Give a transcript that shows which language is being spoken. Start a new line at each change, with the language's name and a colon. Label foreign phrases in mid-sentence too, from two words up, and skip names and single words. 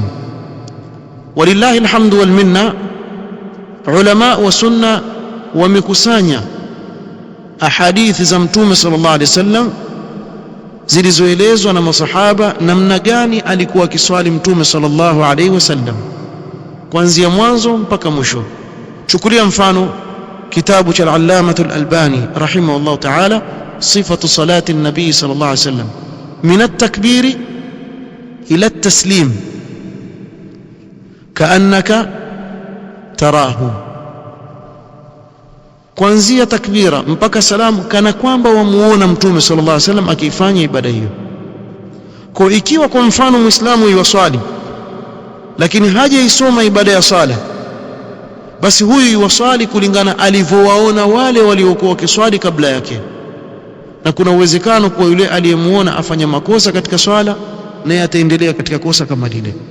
Arabic: ولله الحمد والمنة,
Swahili: ulama wa sunna wamekusanya ahadithi za Mtume
Arabic: صلى الله عليه وسلم
Swahili: zilizoelezwa na masahaba namna gani alikuwa akiswali Mtume sallallahu alaihi wasallam kuanzia mwanzo mpaka mwisho. Chukulia mfano kitabu cha
Arabic: العلامة الألباني رحمه الله تعالى صفة صلاة النبي صلى الله عليه وسلم من التكبير إلى التسليم كأنك تراه,
Swahili: kuanzia takbira mpaka salamu kana kwamba wamuona Mtume
Arabic: صلى الله عليه وسلم
Swahili: akifanya ibada hiyo. Kwa ikiwa kwa mfano Muislamu yuwaswali lakini hajaisoma ibada ya sala, basi huyu yuwaswali kulingana alivyowaona wale waliokuwa wakiswali kabla yake, na kuna uwezekano kwa yule aliyemuona afanya makosa katika swala naye ataendelea katika kosa kama lile.